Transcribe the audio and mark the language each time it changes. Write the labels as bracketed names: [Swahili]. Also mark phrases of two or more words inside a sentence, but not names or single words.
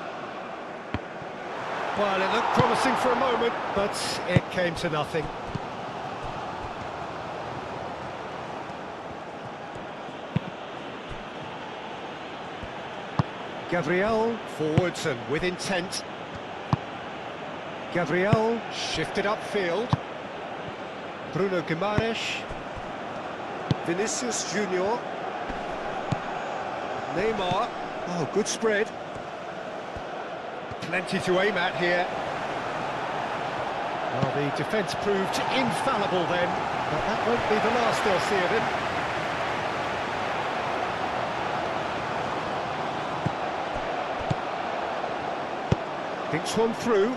[English] Well, it looked promising for a moment, but it came to nothing. Gabriel, forwards and with intent. Gabriel, shifted upfield. Bruno Guimaraes. Vinicius Junior. Neymar. Oh, good spread. Plenty to aim at here. Well, the defence proved infallible then, but that won't be the last they'll see of him. Thinks one through.